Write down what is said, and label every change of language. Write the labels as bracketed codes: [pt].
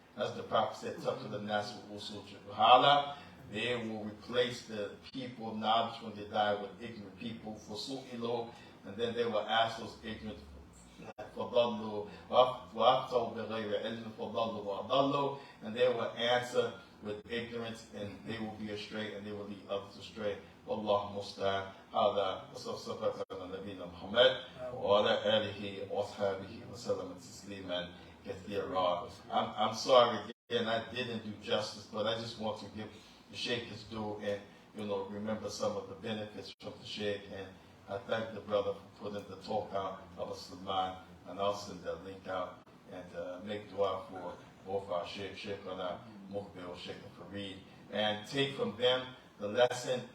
[en] As the Prophet said, touch to the nas wa usul juhala. They will replace the people of knowledge when they die with ignorant people for su'ilo, and then they will ask those ignorant [ar] فضلوا وأفتوا بغير علم فضلوا وأضلوا, [en] and they will answer with ignorance, and they will be astray, and they will lead others astray. [ar] والله المستعان. هذا وصفة نبينا محمد وعلى آله وأصحابه وسلم تسليما كثيرا. [en] I'm sorry again, I didn't do justice, but I just want to give the Sheikh his due and remember some of the benefits from the Sheikh. And I thank the brother for putting the talk out of Islam, and I'll send that link out and make dua for both our Sheikh Muqbil, Sheikh Fareed, and take from them the lesson.